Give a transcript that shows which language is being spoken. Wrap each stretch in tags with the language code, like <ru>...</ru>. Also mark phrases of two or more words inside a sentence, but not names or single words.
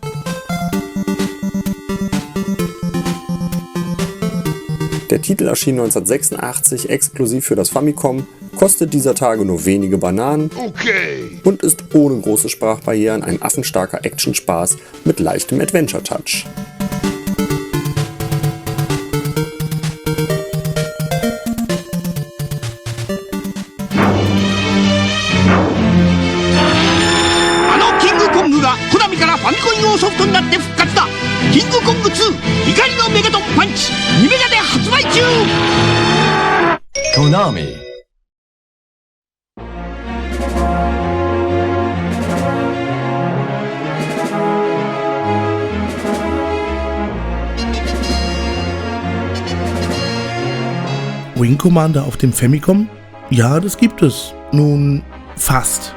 <de>Der Titel erschien 1986 exklusiv für das Famicom, kostet dieser Tage nur wenige Bananen und ist ohne große Sprachbarrieren ein affenstarker Actionspaß mit leichtem Adventure-Touch.</de> <ja>Konami からファミコン用ソフトになって復活だ。キングコング2怒りのメガトンパンチ2メガで発売中。 Konami.</ja> <de>Wing Commander auf dem Famicom? Ja, das gibt es. Nun, fast.</de>